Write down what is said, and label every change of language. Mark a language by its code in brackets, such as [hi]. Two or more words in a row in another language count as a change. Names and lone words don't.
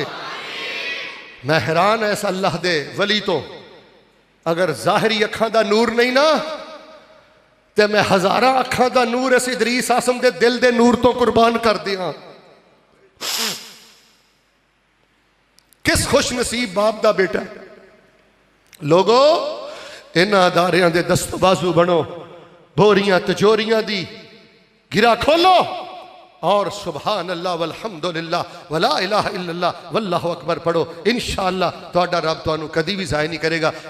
[pa] میں حیران ہے اس اللہ دے ولی توں، اگر ظاہری اکھاں دا نور نہیں نا تے میں ہزاراں اکھاں دا نور اس ادریس آسم دے دل دے نور توں قربان کر دیا. کس خوش نصیب باپ دا بیٹا. لوگو انہاں اداریاں دے دست و بازو بنو، بوریاں تجوریاں دی گرہ کھولو اور [ar] سبحان الله والحمد لله ولا إله إلا الله والله أكبر [pa] पढ़ो। ان شاء اللہ تہاڈا رب تہانوں کدی وی ضائع نہیں کرے گا.